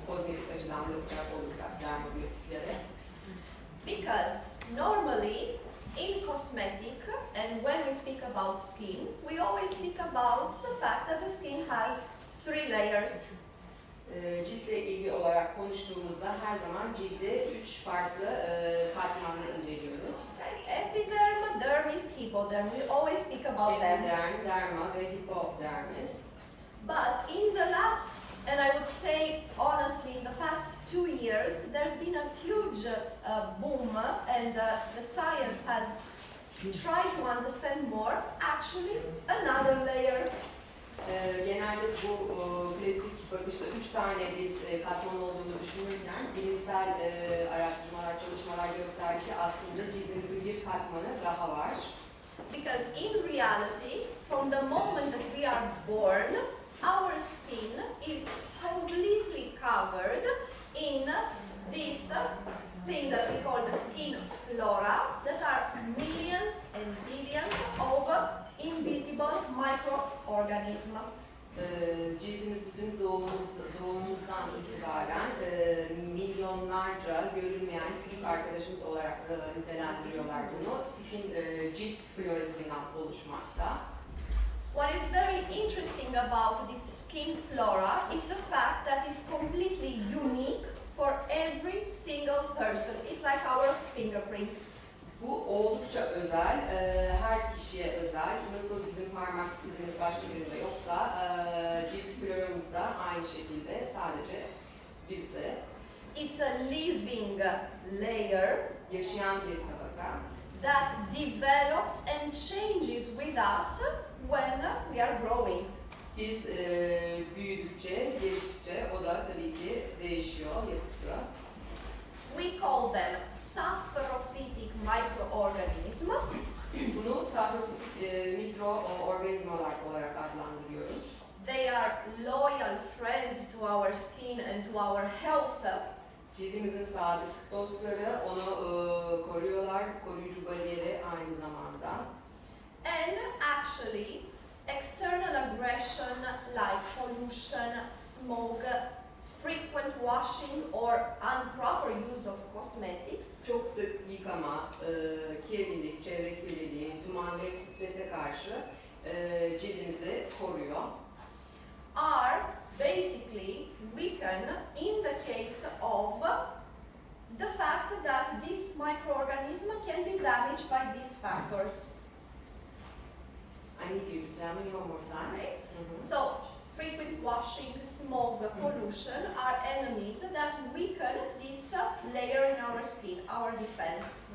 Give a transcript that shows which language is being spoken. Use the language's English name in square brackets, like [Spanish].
[Turkish] Kozmetik açıdan bakacak olursak dermobiyotiklere. [English] Because normally in cosmetic, and when we speak about skin, we always speak about the fact that the skin has 3 layers. [Turkish] Ciltle ilgili olarak konuştuğumuzda her zaman cilde 3 farklı katmanla inceliyoruz. [English] Epiderm, dermis, hypoderm. We always speak about them. [Turkish] Epiderm, derma ve hipodermis. [English] But in the last, and I would say honestly, in the past 2 years, there's been a huge boom, and the science has tried to understand more. Actually, another layer. [Turkish] Genelde bu klasik bakışta 3 tane biz katman olduğunu düşünürken bilimsel araştırmalar, çalışmalar gösterdi ki aslında cildimizin bir katmanı daha var. [English] Because in reality, from the moment that we are born, our skin is completely covered in this thing that we call the skin flora, that are millions and billions of invisible microorganisms. [Turkish] Cildimiz bizim doğumumuzdan itibaren milyonlarca görünmeyen küçük arkadaşımız olarak nitelendiriyorlar bunu. Cilt florasından oluşmakta. [English] What is very interesting about this skin flora is the fact that it's completely unique for every single person. It's like our fingerprints. [Turkish] Bu oldukça özel, her kişiye özel. Nasıl bizim parmak izimiz başka birinde yoksa cilt floramız da aynı şekilde sadece bizde. [English] It's a living layer [Turkish] Yaşayan bir tabaka. [English] that develops and changes with us when we are growing. [Turkish] Biz büyüdükçe, geliştikçe o da tabii ki değişiyor yapısı. [English] We call them saprophytic microorganisms. [Turkish] Bunu saprofitik mikroorganizmalar olarak adlandırıyoruz. [English] They are loyal friends to our skin and to our health. [Turkish] Cildimizin sadık dostları, onu koruyorlar, koruyucu bariyeri aynı zamanda. [English] And actually, external aggression like pollution, smoke, frequent washing or improper use of cosmetics [Turkish] Çok sık yıkama, kirlilik, çevre kirliliği, duman ve strese karşı cildimizi koruyor. [English] are basically weakened in the case of the fact that this microorganism can be damaged by these factors. I need you to tell me one more time. Okay? So, frequent washing, smoke, pollution are enemies that weaken this layer in our skin, our defense.